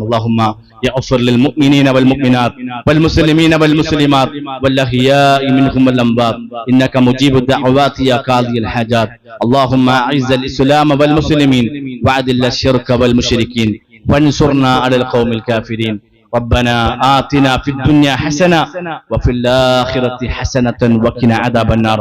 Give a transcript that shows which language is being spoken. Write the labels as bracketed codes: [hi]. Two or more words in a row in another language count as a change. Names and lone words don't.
[ar] اللهم اغفر للمؤمنين والمؤمنات والمسلمين والمسلمات والأحياء منهم والأموات إنك مجيب الدعوات يا قاضي الحاجات. اللهم أعز الإسلام والمسلمين وأذل الشرك والمشركين وانصرنا على القوم الكافرين. ربنا آتنا في الدنيا حسنة وفي الآخرة حسنة وقنا عذاب النار.